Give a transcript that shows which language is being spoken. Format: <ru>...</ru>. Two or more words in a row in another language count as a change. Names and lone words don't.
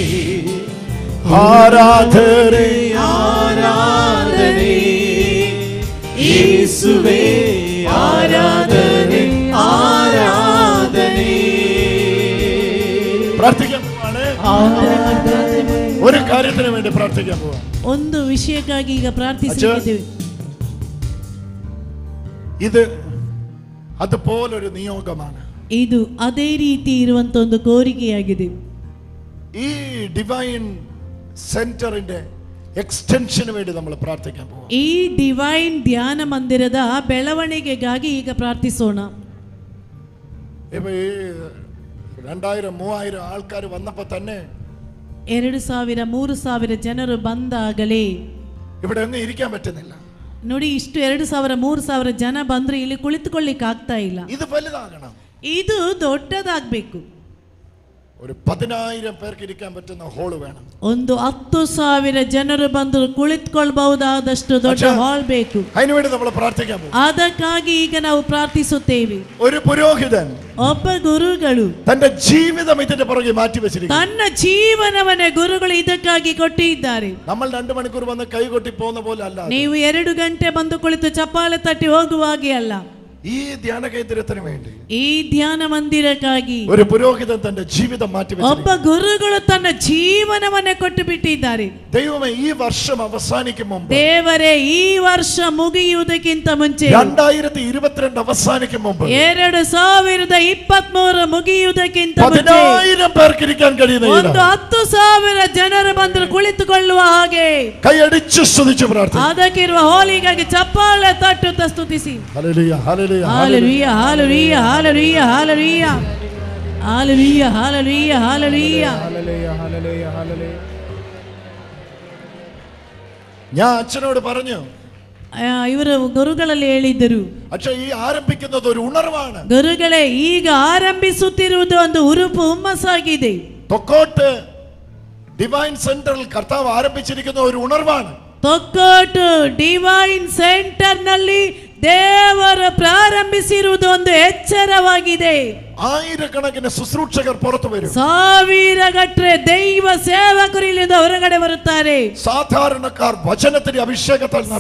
<ml>ആരാധനെ</ml> <kn>ಆರಾಧನೆ ಯೇಸುವೇ,</kn> <ml>ആരാധನೆ ആരാധನೆ. പ്രാർത്ഥിക്കാൻ പോവാണ്. ഒരു കാര്യത്തിന് വേണ്ടി പ്രാർത്ഥിക്കാൻ പോവാ.</ml> <kn>ಒಂದು ವಿಷಯಕ್ಕಾಗಿ ಈಗ ಪ್ರಾರ್ಥಿಸುತ್ತಿದ್ದೇವೆ.</kn> <ml>ഇത് അതുപോലൊരു നിയോഗമാണ്.</ml> <kn>ಇದು ಅದೇ ರೀತಿ ಇರುವಂತ ಒಂದು ಕೋರಿಕೆಯಾಗಿದೆ.</kn> <ml>ഈ ഡിവൈൻ സെന്ററിന്റെ ಎಕ್ಸ್ಟೆನ್ಷನ್ വേണ്ടി നമ്മൾ പ്രാർത്ഥിക്കാൻ പോവാം.</ml> <kn>ಈ ಡಿವೈನ್ ಧ್ಯಾನ ಮಂದಿರದ ಬೆಳವಣಿಗೆಗಾಗಿ ಈಗ ಪ್ರಾರ್ಥಿಸೋಣ.</kn> <ml>ഇപ്പൊ ഈ 2000-3000 ആൾക്കാർ വന്നപ്പോൾ തന്നെ</ml> <kn>2000 3000 ಜನರು ಬಂದಾಗಲೇ</kn> <ml>ഇവിടെ ഒന്നും ഇരിക്കാൻ പറ്റുന്നില്ല.</ml> <kn>ನೋಡಿ, ಇಷ್ಟು 2000 3000 ಜನ ಬಂದ್ರು ಇಲ್ಲಿ ಕುಳಿತುಕೊಳ್ಳಿಕ್ಕೆ ಆಗ್ತಾ ಇಲ್ಲ.</kn> <ml>ഇത് വലുതാകണം.</ml> <kn>ಇದು ದೊಡ್ಡದಾಗಬೇಕು.</kn> <ml>ഒരു 10,000 പേർക്ക് ഇരിക്കാൻ പറ്റുന്ന ഹോൾ വേണം.</ml> <kn>ಒಂದು 10,000 ಜನರು ಬಂದರು ಕುಳಿತುಕೊಳ್ಳಬಹುದಾದಷ್ಟು ದೊಡ್ಡ ಹಾಲ್ ಬೇಕು.</kn> <ml>അതിനുവേണ്ടി നമ്മൾ പ്രാർത്ഥിക്കാൻ പോകും.</ml> <kn>ಅದಕ್ಕಾಗಿ ಈಗ ನಾವು ಪ್ರಾರ್ಥಿಸುತ್ತೇವೆ.</kn> <ml>ഒരു പുരോഹിതൻ,</ml> <kn>ಒಬ್ಬ ಗುರುಗಳು</kn> <ml>തന്റെ ജീവിതം ഇതിന്റെ പുറകെ മാറ്റി വെച്ചിരിക്കുന്നു.</ml> <kn>ತನ್ನ ಜೀವನವನ್ನೇ ಗುರುಗಳು ಇದಕ್ಕಾಗಿ ಕೊಟ್ಟಿದ್ದಾರೆ.</kn> <ml>നമ്മൾ 2 മണിക്കൂർ വന്ന് കൈകൊട്ടി പോകുന്ന പോലെ അല്ല.</ml> <kn>ನೀವು 2 ಗಂಟೆ ಬಂದು ಕುಳಿತು ಚಪ್ಪಾಳೆ ತಟ್ಟಿ ಹೋಗುವ ಹಾಗೆ ಅಲ್ಲ.</kn> <ml>ഈ ധ്യാന കേന്ദ്രത്തിന് വേണ്ടി,</ml> <kn>ಈ ಧ್ಯಾನ ಮಂದಿರಕ್ಕಾಗಿ</kn> <ml>ഒരു പുരോഹിതൻ തന്റെ ജീവിതം മാറ്റി</ml> <kn>ಒಬ್ಬ</kn> <ml>വെച്ചിരിക്കുന്നു.</ml> <kn>ಗುರುಗಳು ತನ್ನ ಜೀವನವನ್ನೇ ಕೊಟ್ಟು ಬಿಟ್ಟಿದ್ದಾರೆ.</kn> <ml>ദൈവമേ, ഈ വർഷം അവസാനിക്കും മുമ്പ്,</ml> <kn>ದೇವರೇ, ಈ ವರ್ಷ ಮುಗಿಯುವುದಕ್ಕಿಂತ ಮುಂಚೆ,</kn> <ml>2022 അവസാനിക്കും മുമ്പ്</ml> <kn>2023 ಮುಗಿಯುವುದಕ್ಕಿಂತ ಮುಂಚೆ</kn> <ml>10,000 പേർക്ക് ഇരിക്കാൻ കഴിയുന്ന</ml> <kn>ಒಂದು 10,000 ಜನರು ಬಂದರು ಕುಳಿತುಕೊಳ್ಳುವ ಹಾಗೆ</kn> <ml>കൈയടിച്ച് സ്തുതിച്ച് പ്രാർത്ഥിക്കും.</ml> <kn>ಅದಕ್ಕಿರುವ ಹೋಲಿಗಾಗಿ ಚಪ್ಪಾಳೆ ತಟ್ಟುತ್ತಾ ಸ್ತುತಿಸಿ.</kn> <ml>ഹല്ലേലൂയ, ഹല്ലേലൂയ,</ml> <en>Hallelujah, hallelujah, hallelujah, hallelujah. Hallelujah, hallelujah, hallelujah. Hallelujah, hallelujah, hallelujah.</en> <ml>ഞാൻ അച്ഛനോട് പറഞ്ഞു,</ml> <kn>ಇವರು ಗುರುಗಳಲ್ಲಿ ಹೇಳಿದರು,</kn> <ml>പക്ഷേ ഈ ആരംഭിക്കുന്നത് ഒരു ഉണർവാണ്.</ml> <kn>ಗುರುಗಳೇ, ಈಗ ಆರಂಭಿಸುತ್ತಿರುವುದು ಒಂದು ಹುರುಪು ಹುಮ್ಮಸ್ಸಾಗಿದೆ.</kn> <ml>തൊക്കോട്ട് ഡിവൈൻ സെന്ററിൽ കർത്താവ് ആരംഭിച്ചിരിക്കുന്ന ഒരു ഉണർവാണ്.</ml> <kn>ತೊಕ್ಕೋಟು ಡಿವೈನ್ ಸೆಂಟರ್ ನಲ್ಲಿ ದೇವರು ಪ್ರಾರಂಭಿಸಿರುವುದು ಒಂದು ಎಚ್ಚರವಾಗಿದೆ.</kn> <ml>ആയിരക്കണക്കിന് ശുശ്രൂഷകർ പുറത്തു വരും.</ml> <kn>ಸಾವಿರಗಟ್ಟಲೆ ದೈವ ಸೇವಕರು ಇಲ್ಲಿಂದ ಹೊರಗಡೆ ಬರುತ್ತಾರೆ.</kn> <ml>സാധാരണക്കാർ വചനത്തിന്റെ അഭിഷേകത്താൽ നിറയും.</ml>